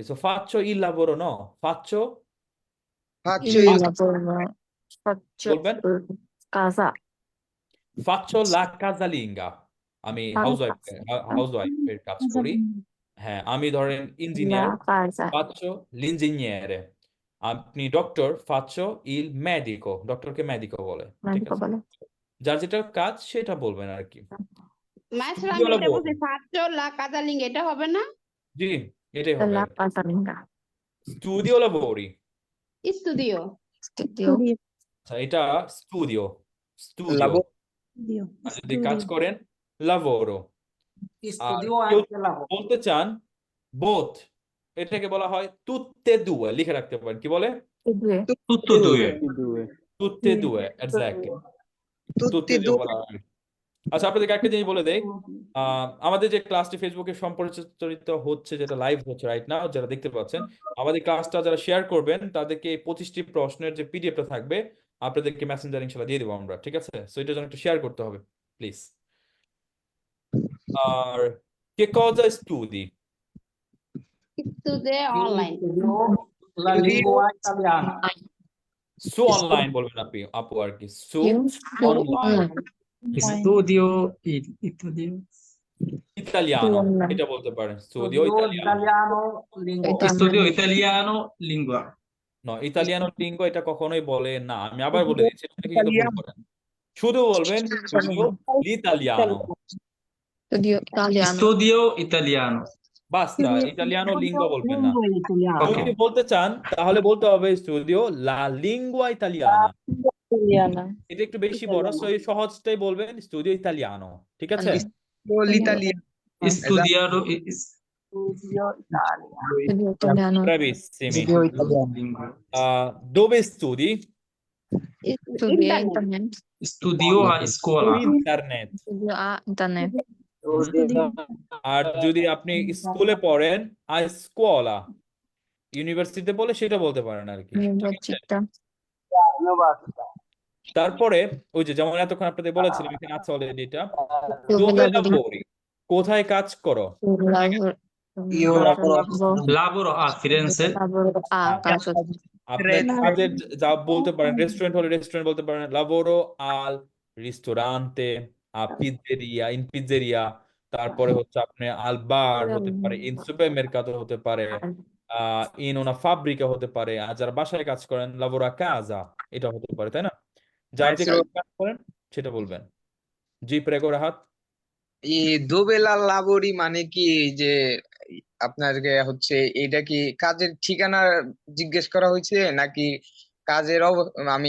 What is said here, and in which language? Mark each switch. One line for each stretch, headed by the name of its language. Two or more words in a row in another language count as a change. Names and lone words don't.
Italian: সো faccio il lavoro, no, faccio, Faccio Il il lavoro. Faccio
Bangla: বলবেন
Italian: casa. faccio la casalinga,
Bangla: আমি হাউসওয়াইফের কাজ করি। হ্যাঁ, আমি ধরেন ইঞ্জিনিয়ার,
Italian: La casa. faccio l'ingegnere।
Bangla: আপনি ডক্টর,
Italian: faccio il medico,
Bangla: ডক্টরকে মেডিকো বলে। ঠিক
Italian: Medico
Bangla: আছে? বলে। যার যেটা কাজ সেটা বলবেন আর কি। মাশরাম,
Italian: Studio
Bangla: এটা বলছি
Italian: lavoro, faccio la casalinga,
Bangla: এটা হবে না? জি, এটাই হবে
Italian: La
Bangla: আর কি।
Italian: casalinga. স্টুডিও lavori, Studio. Studio.
Bangla: আচ্ছা এটা
Italian: studio, studio. lavoro.
Bangla: আর যদি কাজ করেন lavoro। আর
Italian: স্টুডিও
Bangla: কেউ
Italian: anche lavoro.
Bangla: বলতে চান both, এটাকে বলা হয়
Italian: tutte e due,
Bangla: লিখে রাখতে পারেন। কি বলে?
Italian: E due. Tutto e due. tutte e due, exactly, tutte Tutti e e due due.
Bangla: বলা হয়। আচ্ছা, আপনাদেরকে একটা জিনিস বলে দেই, আমাদের যে ক্লাসটি ফেসবুকে সম্প্রচারিত হচ্ছে, যেটা লাইভ হচ্ছে রাইট নাও, যারা দেখতে পাচ্ছেন, আমাদের ক্লাসটা যারা শেয়ার করবেন তাদেরকে এই 25টি প্রশ্নের যে পিডিএফটা থাকবে আপনাদেরকে মেসেঞ্জার ইনশাল্লাহ দিয়ে দেবো আমরা। ঠিক আছে? সো এটার জন্য একটু শেয়ার করতে হবে প্লিজ। আর
Italian: che cosa studi? Studio online. Studio la lingua italiana. Su online
Bangla: বলবেন আপনি, আপু আর কি, সু
Italian: Io. online, Studio italiano. ইতালিয়ানো, online.
Bangla: এটা বলতে পারেন, স্টুডিও
Italian: Studio ইতালিয়ানো। italiano lingua. Italiano. Studio italiano lingua. italiano lingo
Bangla: এটা কখনোই বলে না। আমি আবার বলে দিচ্ছি, এটা কিন্তু ভুল করেন। শুধু বলবেন
Italian: studio l'italiano, Studio italiano. Studio italiano.
Bangla: বাস্তা,
Italian: italiano lingo
Bangla: বলবেন না।
Italian: Ok.
Bangla: যদি বলতে চান তাহলে বলতে হবে
Italian: studio la lingua italiana,
Bangla: এটা একটু বেশি বড়, সো এই সহজটাই বলবেন
Italian: studio italiano.
Bangla: ঠিক আছে?
Italian: L'italiano. Studiato Studio italiano. Bravissimi. Studio italiano. lingua. Dove studi? Studia Internet. internet. Studio a scuola.
Bangla: ইন্টারনেট।
Italian: Studio a internet.
Bangla: আর যদি আপনি স্কুলে পড়েন স্কুওলা, ইউনিভার্সিটিতে বলে সেটা বলতে পারেন আর কি, ঠিক আছে?
Italian: Università.
Bangla: তারপরে ওই যে যেমন এতক্ষণ আপনাদের বলেছিলাম এখানে আছে অলরেডি এটা,
Italian: Dove dove lavori? lavori,
Bangla: কোথায় কাজ করো?
Italian: Lavoro. Io lavoro Lavoro a Firenze. Lavoro a casa.
Bangla: আপনার কাজের যা বলতে পারেন, রেস্টুরেন্ট হলে রেস্টুরেন্ট বলতে পারেন,
Italian: lavoro al ristorante, a pizzeria, in pizzeria,
Bangla: তারপরে হচ্ছে আপনি
Italian: al bar
Bangla: হতে পারে,
Italian: in supermercato
Bangla: হতে পারে,
Italian: in una fabbrica
Bangla: হতে পারে, আর যারা বাসায় কাজ করেন
Italian: lavoro a casa,
Bangla: এটা হতে পারে, তাই না? যার যে
Italian: Maestro,
Bangla: কাজ করেন সেটা বলবেন। জি প্রেগো রাহাত।
Italian: dove lavori
Bangla: মানে কি যে আপনাকে হচ্ছে এটা কি কাজের ঠিকানা জিজ্ঞেস করা হয়েছে নাকি কাজের আমি